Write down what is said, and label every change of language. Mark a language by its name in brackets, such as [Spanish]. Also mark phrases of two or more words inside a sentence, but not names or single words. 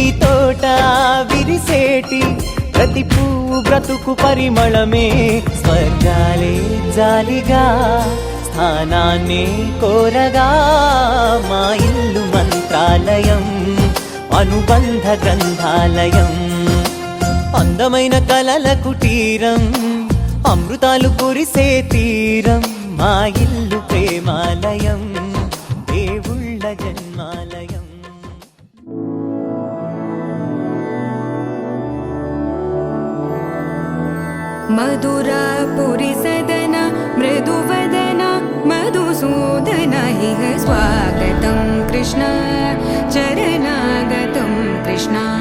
[Telugu] తోట విరిసేటి ప్రతి పువ్వు బ్రతుకు పరిమళమే, స్వర్గాలే జాలిగా స్థానాన్ని కోరగా, మా ఇల్లు మంత్రాలయం, అనుబంధ గ్రంథాలయం, అందమైన కలల కుటీరం, అమృతాలు కురిసే తీరం, మా ఇల్లు ప్రేమాలయం, దేవుళ్ళ జన్మాలయం. [Sanskrit] मधुरापुरी सदन मृदुवदन मधुसूदन इह स्वागतं कृष्ण चरणागतं कृष्ण.